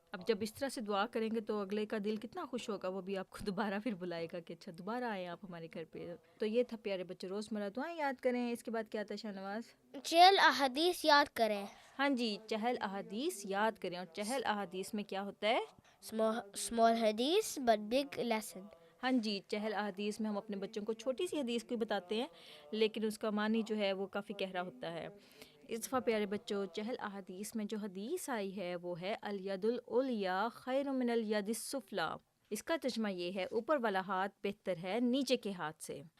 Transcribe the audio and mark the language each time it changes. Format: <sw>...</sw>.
<ur>اب جب اس طرح سے دعا کریں گے تو اگلے کا دل کتنا خوش ہوگا, وہ بھی آپ کو دوبارہ پھر بلائے گا کہ اچھا دوبارہ آئیں آپ ہمارے گھر پہ. تو یہ تھا پیارے بچے روزمرہ دعائیں یاد کریں. اس کے بعد کیا تھا شاہ نواز؟ چہل احادیث یاد کریں. ہاں جی, چہل احادیث یاد کریں. اور چہل احادیث میں کیا ہوتا ہے؟</ur> <en>small hadith but big lesson.</en> <ur>ہاں جی, چہل احادیث میں ہم اپنے بچوں کو چھوٹی سی حدیث کو بتاتے ہیں لیکن اس کا معنی جو ہے وہ کافی گہرا ہوتا ہے. اس دفعہ پیارے بچوں چہل احادیث میں جو حدیث آئی ہے وہ ہے</ur> <ar>الید العلیٰ خیر من الید السفلیٰ.</ar> <ur>اس کا ترجمہ یہ ہے اوپر والا ہاتھ بہتر ہے نیچے کے ہاتھ سے.</ur>